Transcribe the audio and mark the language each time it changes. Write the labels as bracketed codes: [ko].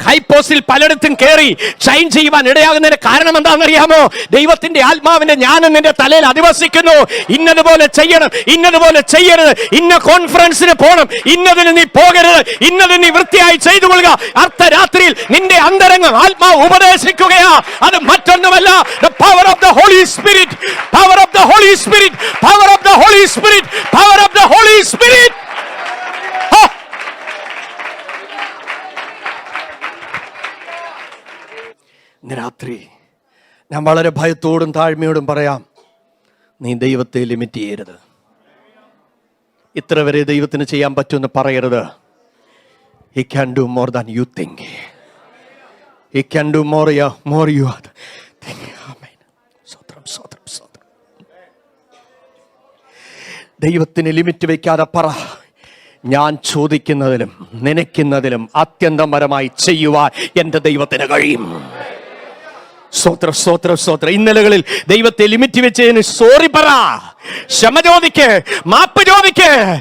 [ml] High പോസ്റ്റിൽ പലയിടത്തും കയറി ഷൈൻ ചെയ്യുവാൻ ഇടയാകുന്നതിന്റെ കാരണം എന്താണെന്നറിയാമോ? ദൈവത്തിന്റെ ആത്മാവിന്റെ ജ്ഞാനം നിന്റെ തലയിൽ അധിവസിക്കുന്നു. ഇന്നതുപോലെ ചെയ്യണം, ഇന്നതുപോലെ ചെയ്യരുത്, ഇന്ന കോൺഫറൻസിന് പോകണം, ഇന്നതിന് നീ പോകരുത്, ഇന്നതിന് നീ വൃത്തിയായി ചെയ്തു കൊള്ളുക. അർദ്ധരാത്രിയിൽ നിന്റെ അന്തരംഗം ആത്മാവ് ഉപദേശിക്കുകയാ. അത് മറ്റൊന്നുമല്ല, [en] the power of the Holy Spirit, power of the Holy Spirit, power of the Holy Spirit, power of the Holy Spirit. [ml] ഇന്ന് രാത്രി ഞാൻ വളരെ ഭയത്തോടും താഴ്മയോടും പറയാം, നീ ദൈവത്തെ ലിമിറ്റ് ചെയ്യരുത്. ഇത്ര വരെ ദൈവത്തിന് ചെയ്യാൻ പറ്റുമെന്ന് പറയരുത്. [en] He can do more than you think. He can do more you are thinking. [ml] Amen. സ്തോത്രം, സ്തോത്രം, സ്തോത്രം. ദൈവത്തിന് ലിമിറ്റ് വെക്കാതെ പറ, ഞാൻ ചോദിക്കുന്നതിലും നനയ്ക്കുന്നതിലും അത്യന്തപരമായി ചെയ്യുവാൻ എൻ്റെ ദൈവത്തിന് കഴിയും. സ്തോത്രം, സ്തോത്രം, സ്തോത്രം. ഇന്നലകളിൽ ദൈവത്തെ ലിമിറ്റ് വെച്ചതിന് സോറി പറ, ക്ഷമ ചോദിക്ക്, മാപ്പ് ചോദിക്ക്.